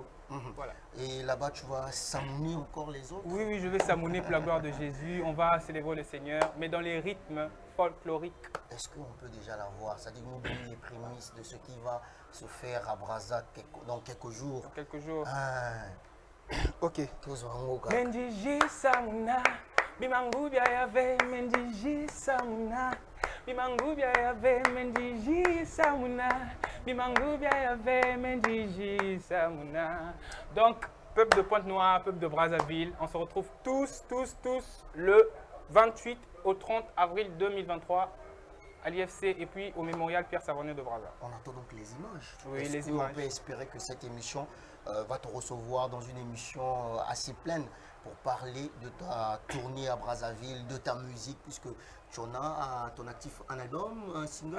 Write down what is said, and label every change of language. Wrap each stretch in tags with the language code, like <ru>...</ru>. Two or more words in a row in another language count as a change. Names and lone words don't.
<fr>Voilà. Et là-bas, tu vas samouner encore les autres? Oui, oui, je vais samouner pour la gloire de Jésus. On va célébrer le Seigneur, mais dans les rythmes folkloriques. Est-ce qu'on peut déjà la voir? C'est-à-dire nous donner les prémices de ce qui va se faire à Brazza dans quelques jours? Dans quelques jours. Ok.</fr> <kg>Mendiji samuna, bimangubia yave, mendiji samuna. Bimangubia yave, mendiji samuna. Bimangubia yave, mendiji samuna.</kg> <fr>Donc, peuple de Pointe-Noire, peuple de Brazzaville, on se retrouve tous le 28 au 30 avril 2023 à l'IFC et puis au mémorial Pierre Savonian de Brazza. On attend donc les images. Oui, les images. images. On peut espérer que cette émission va te recevoir dans une émission assez pleine pour parler de ta tournée à Brazzaville, de ta musique, puisque tu en as à ton actif un album, un single,</fr>